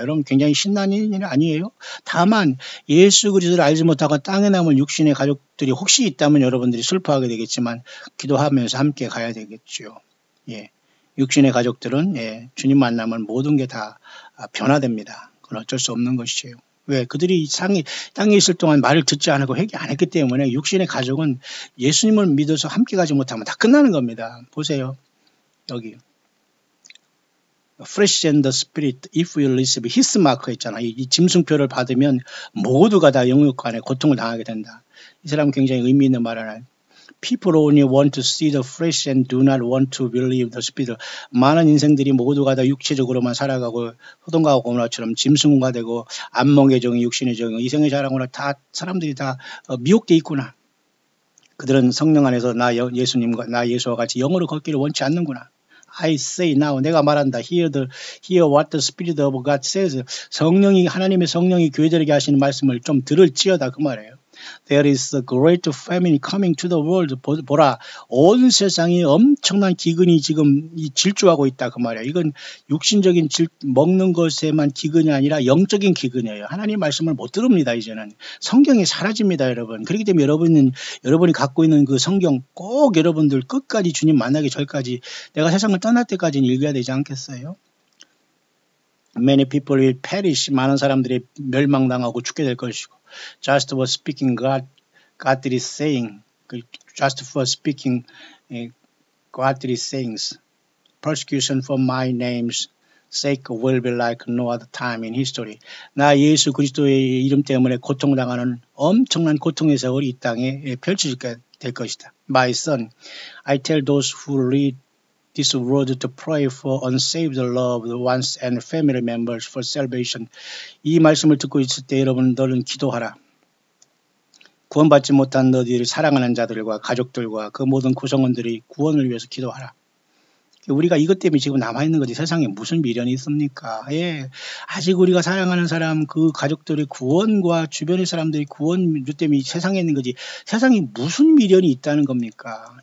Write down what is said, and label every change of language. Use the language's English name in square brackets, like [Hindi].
[Korean] 여러분 굉장히 신나는 일 아니에요? 다만 예수 그리스도를 알지 못하고 땅에 남을 육신의 가족들이 혹시 있다면 여러분들이 슬퍼하게 되겠지만 기도하면서 함께 가야 되겠죠. 예. 육신의 가족들은 예, 주님 만나면 모든 게 다 변화됩니다. 그건 어쩔 수 없는 것이에요. 왜? 그들이 땅에 있을 동안 말을 듣지 않고 회개 안 했기 때문에 육신의 가족은 예수님을 믿어서 함께 가지 못하면 다 끝나는 겁니다. 보세요. 여기 [English] Flesh and the Spirit, if we receive His mark [Korean] 있잖아. 이 짐승표를 받으면 모두가 다 영육 안에 고통을 당하게 된다. 이 사람은 굉장히 의미 있는 말을 하나요. [English] People only want to see the flesh and do not want to believe the spirit. [Korean] 많은 인생들이 모두가 다 육체적으로만 살아가고 호동가고 고문화처럼 짐승과 되고 안목의 정의, 육신의 정의, 이생의 자랑으로 다 사람들이 다 미혹돼 있구나. 그들은 성령 안에서 나 예수님과 나 예수와 같이 영으로 걷기를 원치 않는구나. [English] I say now, [Korean] 내가 말한다. [English] Hear what the Spirit of God says. [Korean] 하나님의 성령이 교회들에게 하시는 말씀을 좀 들을지어다 그 말이에요. [English] There is a great famine coming to the world. [Korean] 보라, 온 세상이 엄청난 기근이 지금 질주하고 있다 그 말이에요. 이건 육신적인 먹는 것에만 기근이 아니라 영적인 기근이에요. 하나님 말씀을 못 들읍니다. 이제는 성경이 사라집니다, 여러분. 그렇기 때문에 여러분이 갖고 있는 그 성경 꼭 여러분들 끝까지 주님 만나기 전까지 내가 세상을 떠날 때까지는 읽어야 되지 않겠어요? [English] Many people will perish. [Korean] 많은 사람들이 멸망당하고 죽게 될 것이고. [English] Just for speaking godly saying. Just for speaking godly sayings. Persecution for my name's sake will be like no other time in history. [Korean] 나 예수 그리스도의 이름 때문에 고통당하는 엄청난 고통의 세월이 이 땅에 펼쳐지게 될 것이다. [English] My son, I tell those who read this word to pray for unsaved loved ones and family members for salvation. [Korean] 이 말씀을 듣고 있을 때 여러분 너는 기도하라. 구원받지 못한 너희를 사랑하는 자들과 가족들과 그 모든 구성원들이 구원을 위해서 기도하라. 우리가 이것 때문에 지금 남아있는 거지 세상에 무슨 미련이 있습니까? 예, 아직 우리가 사랑하는 사람 그 가족들의 구원과 주변의 사람들이 구원 때문에 세상에 있는 거지 세상에 무슨 미련이 있다는 겁니까?